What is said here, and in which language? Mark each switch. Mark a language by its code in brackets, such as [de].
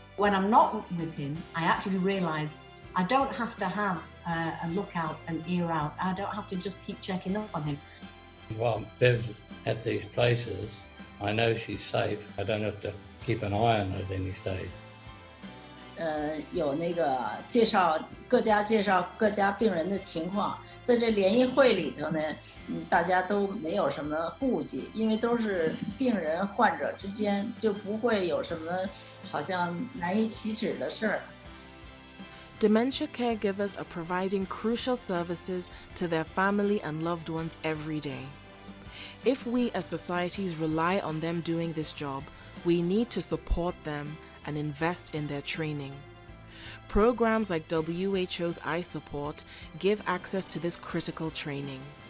[en] When I'm not with him, I actually realise I don't have to have a look out, an ear out. I don't have to just keep checking up on him. While Bev's at these places, I know she's safe. I don't have to keep an eye on her at any stage. [zh] 有那个介绍各家病人的情况，在这联谊会里头呢，大家都没有什么顾忌，因为都是病人患者之间，就不会有什么好像难以启齿的事儿。 [en] Dementia caregivers are providing crucial services to their family and loved ones every day. If we as societies rely on them doing this job, we need to support them and invest in their training. Programs like WHO's iSupport give access to this critical training.